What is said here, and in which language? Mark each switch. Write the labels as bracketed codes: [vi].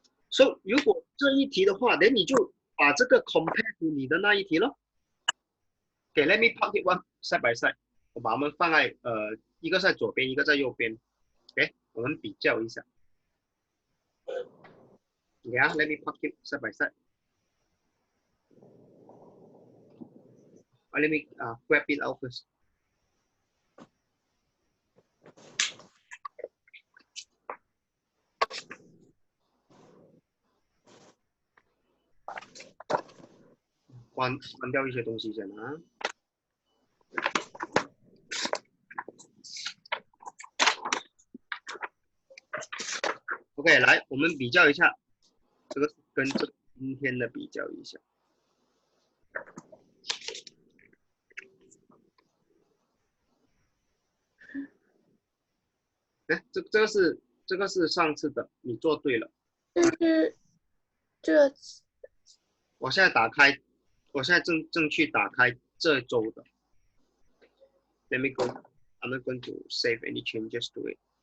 [zh] So 如果这一题的话，那你就把这个 compare to 你的那一题咯。 [en] Okay, let me put it one side by side. [zh] 我把它们放在一个在左边，一个在右边。 OK， 我们比较一下。 [en] Yeah, let me put it side by side. Let me grab it out first. [zh] 关掉一些东西先啊。 OK， 来，我们比较一下，这个跟今天的比较一下。哎，这个是上次的，你做对了。这次。我现在打开，我现在正去打开这周的。 [en] Let me go. I'm not going to save any changes to it.